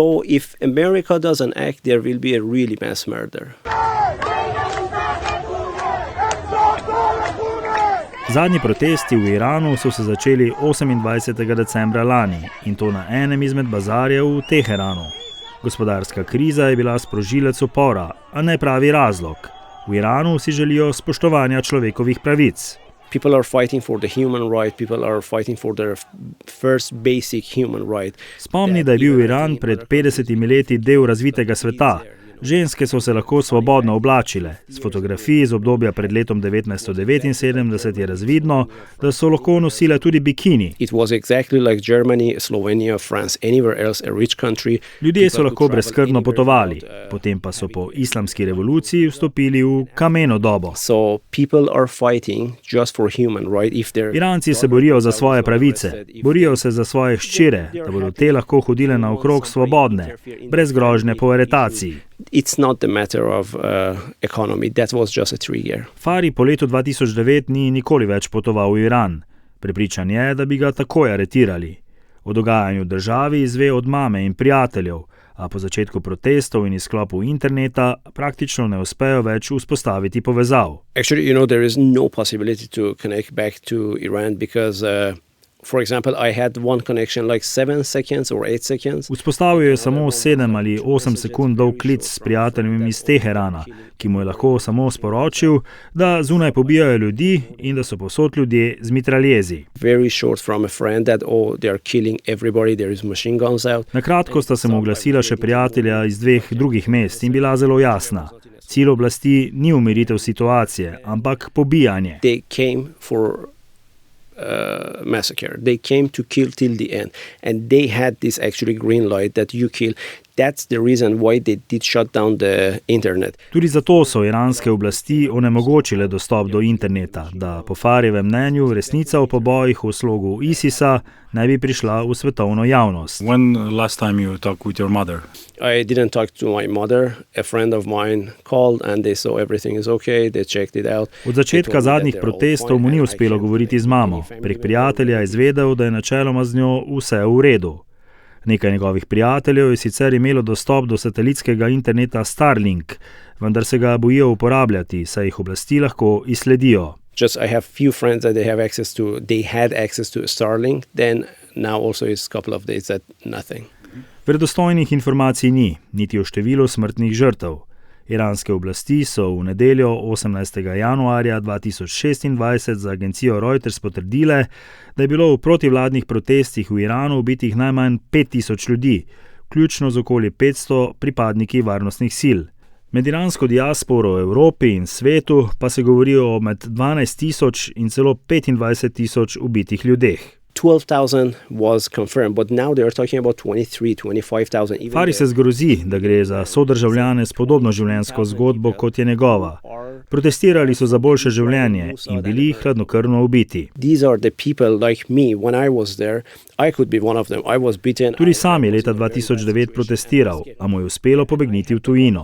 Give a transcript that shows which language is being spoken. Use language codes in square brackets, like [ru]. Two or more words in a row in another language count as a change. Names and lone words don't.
[sl] Zadnji protesti v Iranu so se začeli 28. decembra lani in to na enem izmed bazarjev v Teheranu. Gospodarska kriza je bila sprožilec upora, a ne pravi razlog. V Iranu si želijo spoštovanja človekovih pravic. [en] People are fighting for the human right, people are fighting for their first basic human right. [sl] Spomni, da je bil Iran pred 50 leti del razvitega sveta. Ženske so se lahko svobodno oblačile. Z fotografij iz obdobja pred letom 1979 je razvidno, da so lahko nosile tudi bikini. Ljudje so lahko brezskrbno potovali, potem pa so po islamski revoluciji vstopili v kameno dobo. Iranci se borijo za svoje pravice, borijo se za svoje hčere, da bodo te lahko hodile naokrog svobodne, brez grožnje po aretaciji. [en] It's not the matter of economy. That was just a trigger. [sl] Fari po letu 2009 ni nikoli več potoval v Iran. Prepričan je, da bi ga takoj aretirali. O dogajanju v državi izve od mame in prijateljev, a po začetku protestov in izklopu interneta praktično ne uspejo več vzpostaviti povezav. [en] Actually, there is no possibility to connect back to Iran because for example, I had one connection like 7 seconds or 8 seconds. [sl] Vzpostavil je samo 7 ali 8 sekund dolg klic s prijateljem iz Teherana, ki mu je lahko samo sporočil, da zunaj pobijajo ljudi in da so povsod ljudje z mitraljezi. [en] Very short from a friend that they are killing everybody, there is machine guns out. [sl] Na kratko sta se mu oglasila še prijatelja iz 2 drugih mest in bila zelo jasna. Cilj oblasti ni umiritev situacije, ampak pobijanje. [en] They came for massacre. They came to kill till the end, and they had this actually green light that you kill. That's the reason why they did shut down the internet. [sl] Tudi zato so iranske oblasti onemogočile dostop do interneta, da po Farijevem mnenju resnica o pobojih v slogu ISIS-a ne bi prišla v svetovno javnost. [en] When last time you talked with your mother? I didn't talk to my mother. A friend of mine called and they saw everything is okay. They checked it out. [sl] Od začetka zadnjih protestov mu ni uspelo govoriti z mamo. Prek prijatelja je izvedel, da je načeloma z njo vse v redu. Nekaj njegovih prijateljev je sicer imelo dostop do satelitskega interneta Starlink, vendar se ga bojijo uporabljati, saj jih oblasti lahko izsledijo. [en] Just I have few friends that they had access to Starlink, then now also is a couple of days that nothing. [sl] Verodostojnih informacij ni, niti o številu smrtnih žrtev. Iranske oblasti so v nedeljo 18. januarja 2026 za agencijo Reuters potrdile, da je bilo v protivladnih protestih v Iranu ubitih najmanj 5000 ljudi, vključno z okoli 500 pripadniki varnostnih sil. Med iransko diasporo v Evropi in svetu pa se govori o med 12.000 in celo 25.000 ubitih ljudeh. [en] 12,000 was confirmed, but now they are talking about 23,000-25,000. [sl] Fari se zgrozi, da gre za sodržavljane s podobno življenjsko zgodbo, kot je njegova. Protestirali so za boljše življenje in bili hladnokrvno ubiti. [en] These are the people like me. When I was there, I could be one of them. I was beaten. [sl] Tudi sam je leta 2009 protestiral, a mu je uspelo pobegniti v tujino.